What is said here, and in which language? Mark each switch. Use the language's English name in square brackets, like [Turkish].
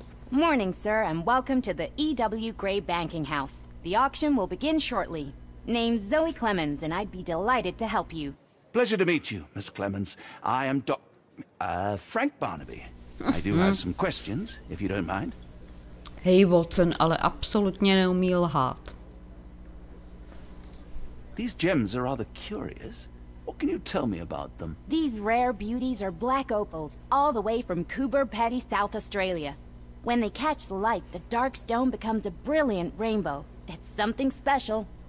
[English] Morning, sir, and welcome to the E.W. Gray Banking House. The auction will begin shortly. Name's Zoe Clemens, and I'd be delighted to help you. Pleasure to meet you, Miss Clemens. I am Frank Barnaby. I do have some questions, if you don't mind. [Czech] Hej, Watson, ale absolutně neumí lhát. [English] These gems are rather curious. What can you tell me about them? These rare beauties are black opals, all the way from Coober Pedy, South Australia. When they catch the light, the dark stone becomes a brilliant rainbow. It's something special.